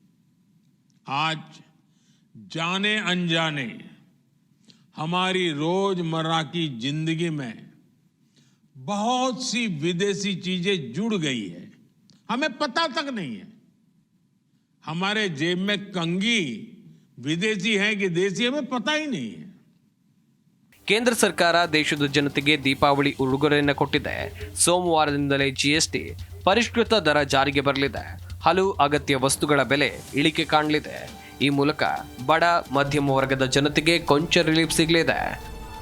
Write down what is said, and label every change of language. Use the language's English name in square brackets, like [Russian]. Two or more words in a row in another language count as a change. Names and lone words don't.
[Hindi] आज जाने अनजाने हमारी रोजमर्रा की जिंदगी में बहुत सी विदेशी चीजें जुड़ गई है, हमें पता तक नहीं है. हमारे जेब में कंघी विदेशी है कि देसी, हमें पता ही नहीं है. [Kannada] ಕೇಂದ್ರ ಸರ್ಕಾರ ದೇಶದ ಜನತೆಗೆ ದೀಪಾವಳಿ ಉಡುಗೊರೆಯನ್ನು ಕೊಟ್ಟಿದೆ. ಸೋಮವಾರದಿಂದಲೇ ಜಿಎಸ್ಟಿ ಪರಿಷ್ಕೃತ ದರ ಜಾರಿಗೆ ಬರಲಿದೆ. ಹಲವು ಅಗತ್ಯ ವಸ್ತುಗಳ ಬೆಲೆ ಇಳಿಕೆ ಕಾಣಲಿದೆ. ಈ ಮೂಲಕ ಬಡ ಮಧ್ಯಮ ವರ್ಗದ ಜನತೆಗೆ ಕೊಂಚ ರಿಲೀಫ್ ಸಿಗಲಿದೆ.